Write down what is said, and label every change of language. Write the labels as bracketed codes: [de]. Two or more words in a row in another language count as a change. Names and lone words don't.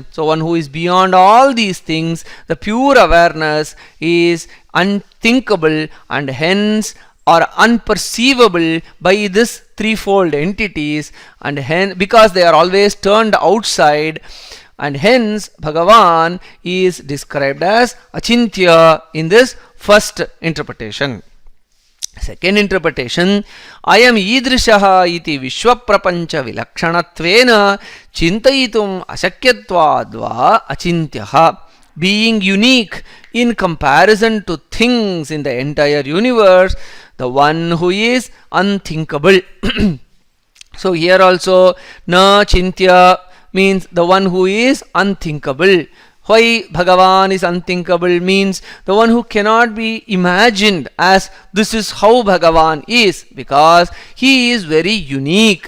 [en] So one who is beyond all these things, the pure awareness is unthinkable and hence or unperceivable by this threefold entities, and hence because they are always turned outside. And hence Bhagavan is described as acintya in this first interpretation. Second interpretation, [sa] अयम् ईदृशः इति विश्वप्रपञ्च विलक्षणत्वेन चिन्तयितुम् अशक्यत्वात् अचिन्त्यः. [en] Being unique in comparison to things in the entire universe, the one who is unthinkable. So here also [sa] न चिन्त्य [en] means the one who is unthinkable. Why Bhagavan is unthinkable means the one who cannot be imagined as this is how Bhagavan is, because he is very unique.